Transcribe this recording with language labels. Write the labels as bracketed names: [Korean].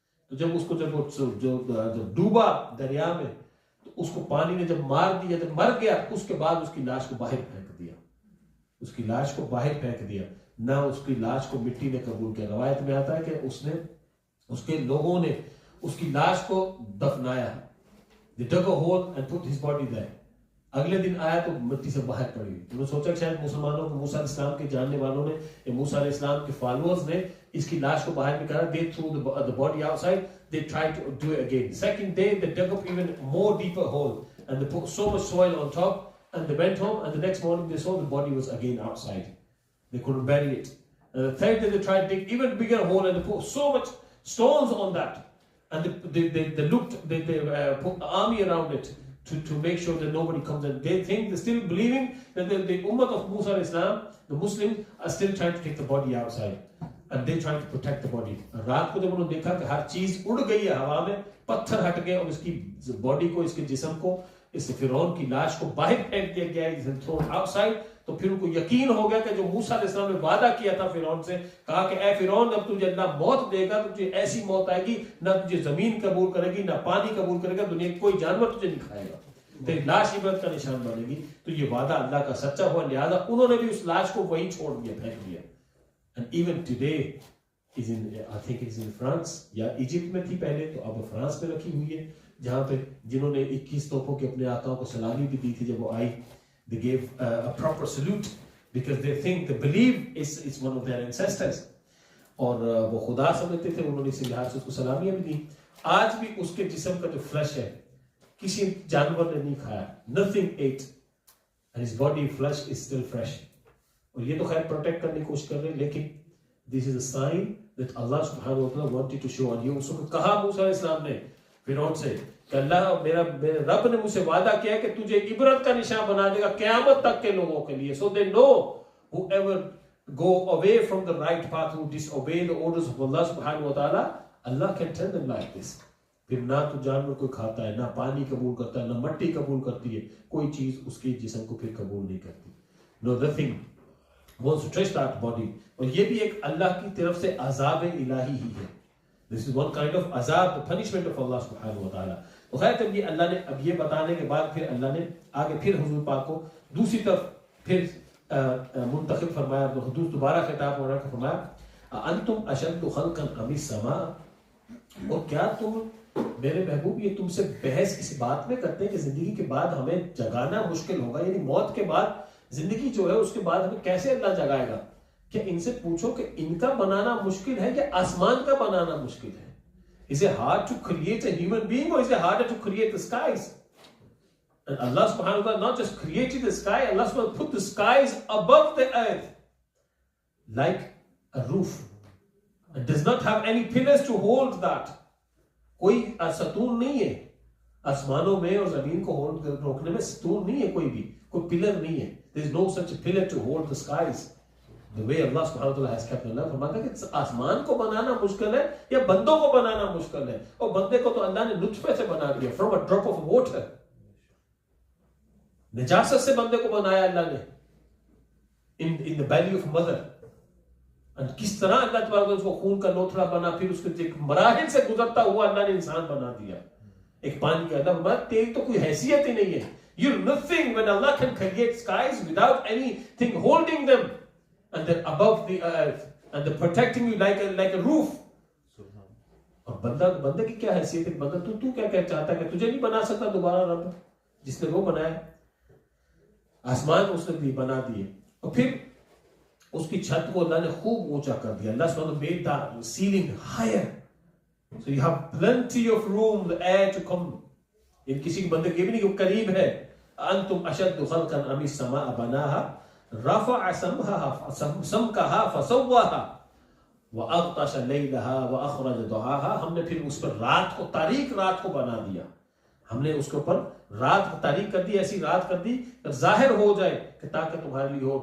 [Urdu] تو جب اس کو جب ڈوبا دریا میں, تو اس کو پانی نے جب مار دیا, جب مر گیا, اس کے بعد اس کی لاش کو باہر پھینک دیا. اس کی لاش کو باہر پھینک دیا, نہ اس کی لاش کو مٹی نے قبول کیا. روایت میں آتا ہے کہ اس کے لوگوں نے اس کی لاش کو دفنایا. [English] They dug a hole and put his body there. [Urdu] اگلے دن آیا تو مٹی سے باہر پڑی. انہوں نے سوچا کہ شاید مسلمانوں کو, موسیٰ علیہ السلام کے جاننے والوں نے, یا موسیٰ علیہ السلام کے فالوورز نے اس کی لاش کو باہر نکالا. [English] They threw the body outside. They tried to do it again. Second day they dug up even more deeper hole and they put so much soil on top, and they went home, and the next morning they saw the body was again outside. They couldn't bury it. And the third day they tried to dig even bigger hole, and they put so much stones on that, and they looked, they put an army around it to make sure that nobody comes in. They think, they're still believing that the ummah of Musa alayhi salam, the Muslims, are still trying to take the body outside, and they're trying to protect the body. [Urdu] رات کو جب انہوں نے دیکھا کہ ہر چیز اڑ گئی ہے ہوا میں, پتھر ہٹ گئے, اور اس کی باڈی کو, اس کے جسم کو اس فرعون کی لاش کو باہر پھینک دیا گیا ہے [English] Thrown outside. [Urdu] تو پھر ان کو یقین ہو گیا کہ جو موسیٰ علیہ السلام نے وعدہ کیا تھا فرعون سے, کہا کہ اے فرعون اب تجھے اللہ موت دے گا, تجھے ایسی موت آئے گی نہ تجھے زمین قبول کرے گی نہ پانی قبول کرے گا, دنیا کی کوئی جانور تجھے نہیں کھائے گا, تیری لاش عبرت کا نشان بنے گی. تو یہ وعدہ اللہ کا سچا ہوا, لہذا انہوں نے بھی اس لاش کو وہیں چھوڑ دیا, پھینک دیا. [English] And even today is in, I think it's in France, [Urdu] یا ایجپٹ میں تھی پہلے تو اب فرانس میں رکھی ہوئی ہے, جہاں پہ جنہوں نے 21 توپوں کے اپنے آقاؤں کو سلامی بھی دی تھی جب وہ آئی. [English] They gave a proper salute because they think, they believe it's one of their ancestors. [Urdu] اور وہ خدا سمجھتے تھے, انہوں نے اسی لحاظ سے اس کو سلامیاں بھی دی. آج بھی اس کے جسم کا جو فلیش ہے کسی جانور نے نہیں کھایا, [English] nothing ate, and his body flesh is still fresh. [Urdu] اور یہ تو خیر پروٹیکٹ کرنے کی کوشش کر رہے ہیں, لیکن [English] this is a sign that Allah subhanahu wa ta'ala wanted to show. [Urdu] اور یہ اس کو کہا موسیٰ علیہ السلام نے فرعون سے کہ اللہ میرے رب نے مجھ سے وعدہ کیا کہ تجھے عبرت کا نشان بنا دے گا قیامت تک کے لوگوں کے لیے. [English] So they know whoever go away from the right path, who disobey the orders of Allah subhanahu wa ta'ala, Allah can turn them like this. [Urdu] پھر نہ تو جانور کوئی کھاتا ہے, نہ پانی قبول کرتا ہے, نہ مٹی قبول کرتی ہے, کوئی چیز اس کے جسم کو پھر قبول نہیں کرتی. [English] No, nothing wants to touch that body. [Urdu] اور یہ بھی ایک اللہ کی طرف سے عذاب الہی ہی ہے. [English] This is one kind of عذاب, the punishment of Allah subhanahu wa ta'ala. [Urdu] تو خیر جب یہ اللہ نے اب یہ بتانے کے بعد پھر اللہ نے آگے پھر حضور پاک کو دوسری طرف پھر منتقل فرمایا, حدوث دوبارہ خطاب ہونا فرمایا [Arabic] انتم اشد خلقا ام السماء. [Urdu] اور کیا تم میرے محبوب یہ تم سے بحث اس بات میں کرتے ہیں کہ زندگی کے بعد ہمیں جگانا مشکل ہوگا, یعنی موت کے بعد زندگی جو ہے اس کے بعد ہمیں کیسے اللہ جگائے گا. کہ ان سے پوچھو کہ ان کا بنانا مشکل ہے یا آسمان کا بنانا مشکل ہے. [English] Is it hard to create a human being or is it harder to create the skies? And Allah subhanahu wa ta'ala not just created the sky, Allah subhanahu wa ta'ala put the skies above the earth like a roof. It does not have any pillars to hold that. [Urdu] کوئی ستون نہیں ہے آسمانوں میں اور زمین کو hold روکنے میں, ستون نہیں ہے, کوئی پلر نہیں ہے. [English] There is no such a pillar to hold the skies. The way Allah subhanahu wa ta'ala has kept Allah, [Urdu] فرماتا ہے کہ آسمان کو بنانا مشکل ہے یا بندوں کو بنانا مشکل ہے. اور بندے کو تو اللہ نے نطفے سے بنا دیا, [English] from a drop of water. [Urdu] نجاست سے بندے کو بنایا اللہ نے [English] in the belly of mother. [Urdu] اور کس طرح اللہ تبارک اس کو خون کا لوتھڑا بنا, پھر اس کے مراحل سے گزرتا ہوا اللہ نے انسان بنا دیا. ایک پانی کا اللہ فرماتا تیری تو کوئی حیثیت ہی نہیں ہے. [English] You're nothing when Allah can create skies without anything holding them. And then above the earth and they're protecting you like a roof. [Urdu] اور بندے کی کیا حیثیت ہے؟ بندہ تو کیا چاہتا ہے کہ تجھے نہیں بنا سکتا دوبارہ رب جس نے وہ بنایا. آسمان اس نے بھی بنا دیے اور پھر اس کی چھت کو اللہ نے خوب اونچا کر دیا. [English] اللہ سبحانہ made the ceiling higher, so you have plenty of room, the air to come. [Urdu] یہ کسی بندے کے بھی نہیں کہ قریب ہے. [Arabic] انتم اشد خلقا ام السماء بناها رفع سمكها فسواها واغطش ليلها واخرج ضحاها. [Urdu] ہم نے پھر اس پر رات کو, تاریک رات کو بنا دیا. ہم نے اس کے اوپر رات تاریک کر دی, ایسی رات کر دی کہ ظاہر ہو جائے کہ تاکہ تمہارے لیے ہو.